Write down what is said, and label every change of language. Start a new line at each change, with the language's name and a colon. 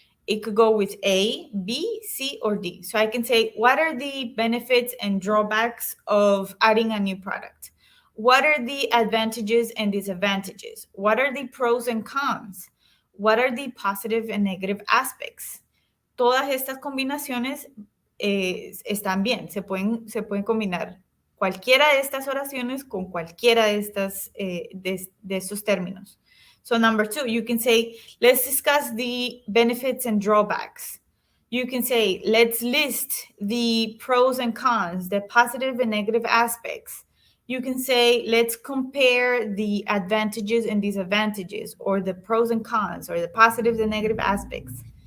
English: It could go with A, B, C, or D. So I can say, what are the benefits and drawbacks of adding a new product? What are the advantages and disadvantages? What are the pros and cons? What are the positive and negative aspects?
Spanish: Todas estas combinaciones están bien, se pueden combinar cualquiera de estas oraciones con cualquiera de, de estos términos.
English: So number two, you can say, let's discuss the benefits and drawbacks. You can say, let's list the pros and cons, the positive and negative aspects. You can say, let's compare the advantages and disadvantages, or the pros and cons, or the positive and negative aspects.